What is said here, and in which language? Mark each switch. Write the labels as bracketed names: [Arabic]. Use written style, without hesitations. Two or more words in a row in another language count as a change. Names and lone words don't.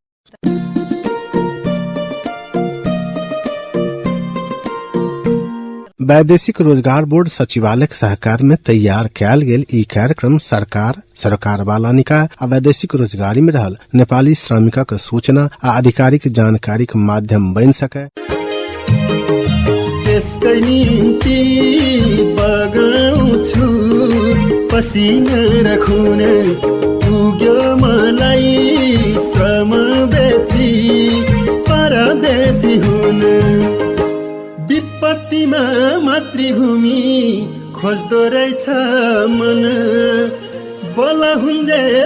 [Maithili] वैदेशिक रोजगार बोर्ड सचिवालय के सहकार में तैयार कयल गेल ई कार्यक्रम सरकार वाला निकाय आ वैदेशिक रोजगारी में रहल नेपाली श्रमिकक सूचना आ आधिकारिक जानकारी के माध्यम बन सके। [Nepali] त्यसकै निम्ति बगाउँछु पसिना र खुन पुग्यो मलाई श्रम बेची परदेशी हुन विपत्तिमा मातृभूमि खोज्दो रहेछ मन बोला हुन्जेल